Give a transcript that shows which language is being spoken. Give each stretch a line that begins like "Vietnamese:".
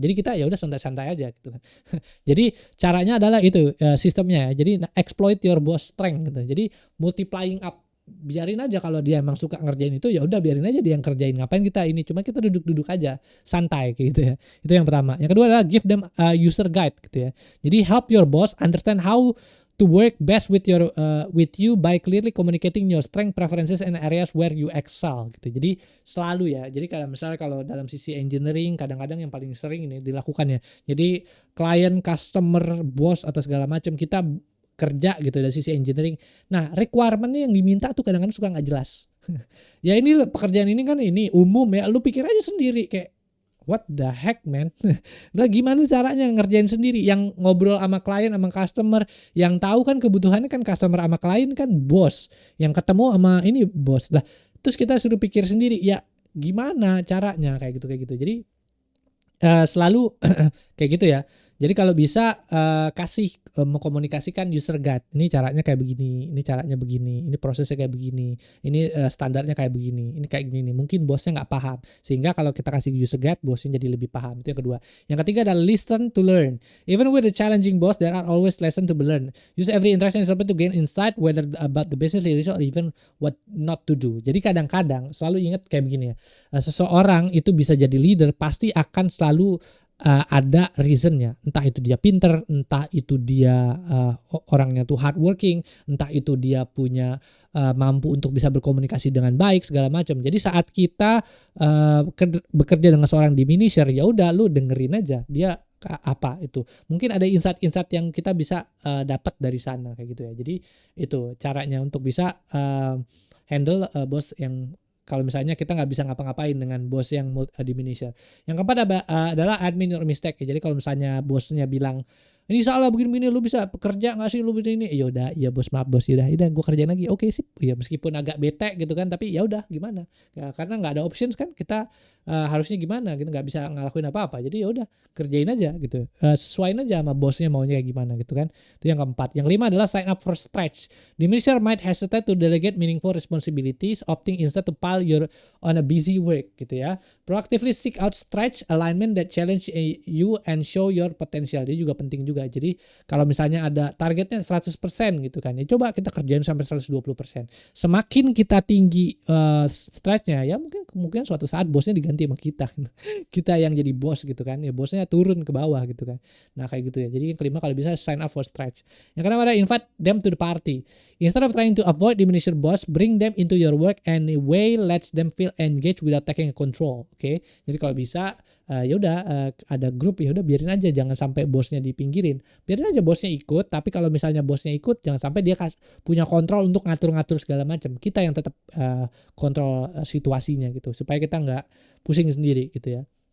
Indonesian: Jadi kita ya udah santai-santai aja gitu kan. Jadi caranya adalah itu sistemnya ya. Jadi
English: exploit your boss strength
Indonesian: gitu. Jadi
English: multiplying up,
Indonesian: biarin aja kalau dia emang suka ngerjain itu, ya udah biarin aja dia yang kerjain, ngapain kita ini, cuma kita duduk-duduk aja santai kayak gitu ya. Itu yang pertama. Yang kedua adalah
English: give them a user guide
Indonesian: gitu ya.
English: Jadi help your boss understand how to work best with you by clearly communicating your strength, preferences and areas where you excel gitu.
Indonesian: Jadi selalu ya. Jadi misalnya kalau dalam sisi engineering kadang-kadang yang paling sering ini dilakukan ya. Jadi klien, customer, bos atau segala macam kita kerja gitu dari sisi engineering. Nah, requirement-nya yang diminta tuh kadang-kadang suka nggak jelas. Ya ini pekerjaan ini kan ini umum ya, lu pikir aja sendiri kayak
English: what the heck man.
Indonesian: Nah, gimana caranya ngerjain sendiri? Yang ngobrol sama klien, sama customer, yang tahu kan kebutuhannya kan customer sama klien kan bos. Yang ketemu sama ini bos. Lah, terus kita suruh pikir sendiri, ya gimana caranya kayak gitu. Jadi selalu kayak gitu ya. Jadi kalau bisa kasih mengkomunikasikan user guide. Ini caranya kayak begini, ini caranya begini, ini prosesnya kayak begini, ini standarnya kayak begini, ini kayak gini. Mungkin bosnya nggak paham, sehingga kalau kita kasih user guide, bosnya jadi lebih paham. Itu yang kedua. Yang ketiga adalah
English: listen to learn. Even with a challenging boss, there are always lessons to be learned. Use every interaction to gain insight, whether about the business leadership or even what not to do.
Indonesian: Jadi kadang-kadang selalu ingat kayak begini ya. Seseorang itu bisa jadi leader pasti akan selalu ada reasonnya, entah itu dia pinter, entah itu dia orangnya tuh hardworking, entah itu dia punya mampu untuk bisa berkomunikasi dengan baik segala macam. Jadi saat kita bekerja dengan seorang diminisher, ya udah lu dengerin aja dia apa itu. Mungkin ada insight-insight yang kita bisa dapat dari sana kayak gitu ya. Jadi itu caranya untuk bisa handle bos yang kalau misalnya kita nggak bisa ngapa-ngapain dengan bos yang diminisher. Yang keempat adalah
English: admin your mistake.
Indonesian: Jadi kalau misalnya bosnya bilang ini salah begini-begini, lu bisa kerja nggak sih lu begini? Ya udah, ya bos, maaf bos, ya udah gue kerjain lagi. Oke sip. Ya meskipun agak bete gitu kan, tapi ya udah gimana? Ya, karena nggak ada options kan, kita harusnya gimana? Kita nggak bisa ngelakuin apa-apa. Jadi ya udah kerjain aja gitu. Sesuaiin aja sama bosnya maunya kayak gimana gitu kan. Itu yang keempat. Yang kelima adalah
English: sign up for stretch. The manager might hesitate to delegate meaningful responsibilities, opting instead to pile your on a busy work
Indonesian: gitu ya.
English: Proactively seek out stretch alignment that challenge you and show your potential.
Indonesian: Jadi juga penting juga. Jadi kalau misalnya ada targetnya 100% gitu kan, ya coba kita kerjain sampai 120%. Semakin kita tinggi stretchnya, ya mungkin kemungkinan suatu saat bosnya diganti sama kita. Kita yang jadi bos gitu kan, ya bosnya turun ke bawah gitu kan. Nah kayak gitu ya. Jadi yang kelima kalau bisa
English: sign up for stretch.
Indonesian: Yang keenam ada
English: invite them to the party. Instead of trying to avoid diminish your boss, bring them into your work and a way lets them feel engaged without taking control. Oke.
Indonesian: Jadi kalau bisa ya udah ada grup, ya udah biarin aja, jangan sampai bosnya dipinggirin. Biarin aja bosnya ikut, tapi kalau misalnya bosnya ikut jangan sampai dia punya kontrol untuk ngatur-ngatur segala macam. Kita yang tetap kontrol situasinya gitu supaya kita nggak pusing sendiri gitu ya.